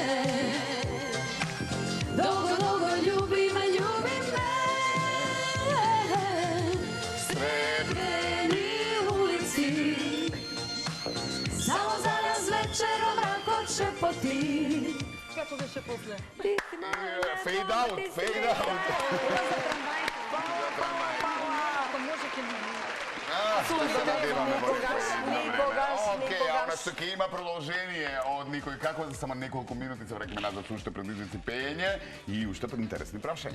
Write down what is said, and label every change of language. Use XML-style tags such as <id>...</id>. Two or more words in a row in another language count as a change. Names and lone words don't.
<mk>Долго, долго љуби ме, љуби ме. Сребрени улици, само за нас вечер во мракот шепоти. Како беше после?</mk> <en>Fade out, fade out.</en> <mk>Ако може ќе ми... Ще се надеваме во Никогаш, никогаш, Океј, а никогаш. она што ќе има продолжение од никој како за само неколку минути се враќаме назад со уште предизвици пеење и уште интересни прашања.</mk>